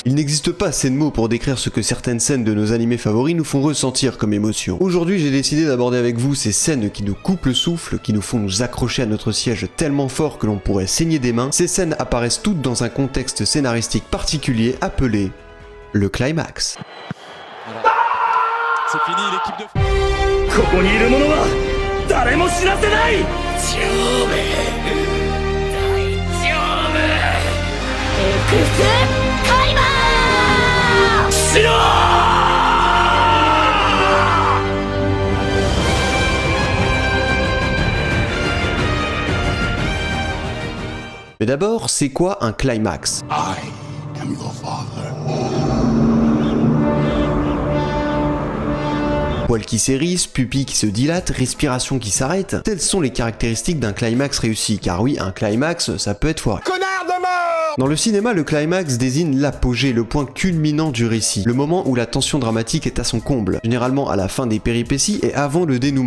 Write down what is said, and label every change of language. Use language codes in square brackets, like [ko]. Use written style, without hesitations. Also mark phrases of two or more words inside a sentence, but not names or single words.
[fr] Il n'existe pas assez de mots pour décrire ce que certaines scènes de nos animés favoris nous font ressentir comme émotion. Aujourd'hui, j'ai décidé d'aborder avec vous ces scènes qui nous coupent le souffle, qui nous font nous accrocher à notre siège tellement fort que l'on pourrait saigner des mains. Ces scènes apparaissent toutes dans un contexte scénaristique particulier appelé le climax. Voilà. C'est fini l'équipe de... [ja] ここにいる者は誰も死なせない。丈夫大丈夫エクスカリバーしろ [fr] Mais d'abord, c'est quoi un climax? [en] I am your father. [fr] Poils qui s'hérissent, pupilles qui se dilatent, respiration qui s'arrête, telles sont les caractéristiques d'un climax réussi, car oui, un climax, ça peut être foiré. Dans le cinéma, le climax désigne l'apogée, le point culminant du récit, le moment où la tension dramatique est à son comble, généralement à la fin des péripéties et avant le dénouement.